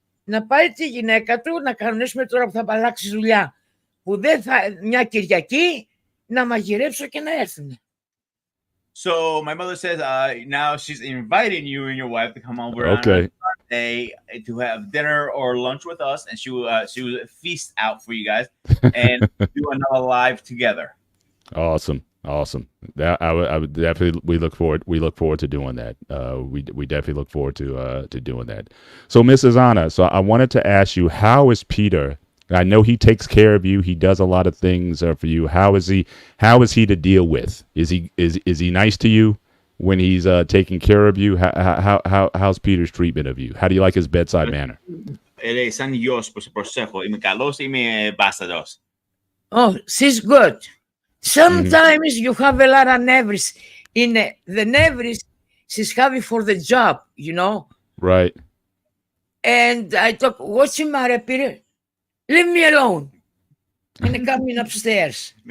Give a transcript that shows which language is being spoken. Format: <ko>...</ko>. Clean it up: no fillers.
<el>Να πάρει τη γυναίκα του, να κανονίσουμε τώρα που θα αλλάξει δουλειά. Που δεν θα, μια Κυριακή, να μαγειρέψω και να έρθουν.</el> <en>So my mother says now she's inviting you and your wife to come over on Sunday to have dinner or lunch with us, and she will feast out for you guys and do another live together. Awesome. That I would definitely we look forward to doing that. We definitely look forward to doing that. So Mrs. Anna, so I wanted to ask you, how is Peter? I know he takes care of you. He does a lot of things for you. How is he to deal with? Is he nice to you when he's taking care of you? How's Peter's treatment of you? How do you like his bedside manner?</en> <el>Σαν γιος που σε προσέχω. Είμαι καλός ή είμαι μπάσταρδος?</el> <en>Oh, she's good. Sometimes you have a lot of nerves. The nerves she's having for the job, you know. Right. And I talk, what's the matter, Peter? Leave me alone. And coming upstairs.</en>